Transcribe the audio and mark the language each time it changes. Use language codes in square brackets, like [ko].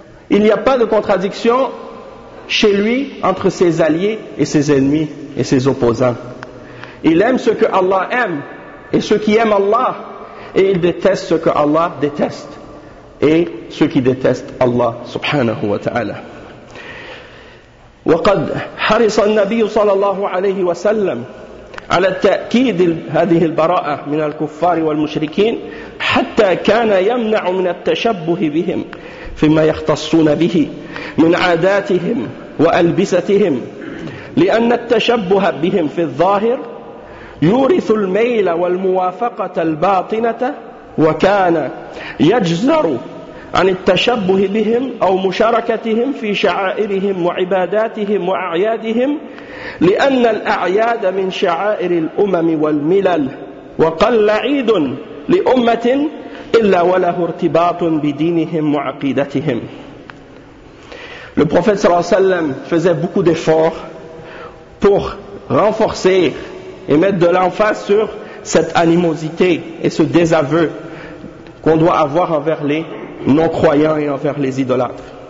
[fr] Il n'y a pas de contradiction chez lui entre ses alliés et ses ennemis et ses opposants. Il aime ce que Allah aime et ce qui aime Allah, et il déteste ce que Allah déteste et ce qui déteste Allah subhanahu wa ta'ala. [ar] وقد حرص النبي صلى الله عليه وسلم على تأكيد هذه البراءة من الكفار والمشركين حتى كان يمنع من التشبه بهم فيما يختصون به من عاداتهم وألبستهم، لأن التشبه بهم في الظاهر يورث الميل والموافقة الباطنة، وكان يجزر عن التشبه بهم أو مشاركتهم في شعائرهم وعباداتهم وأعيادهم، لأن الأعياد من شعائر الأمم والملل، وقل عيد لأمة إلا وله ارتباط بدينهم وعقيدتهم. [fr] Le prophète صلى الله عليه وسلم faisait beaucoup d'efforts pour renforcer et mettre de l'emphase sur cette animosité et ce désaveu qu'on doit avoir envers les non-croyants et envers les idolâtres.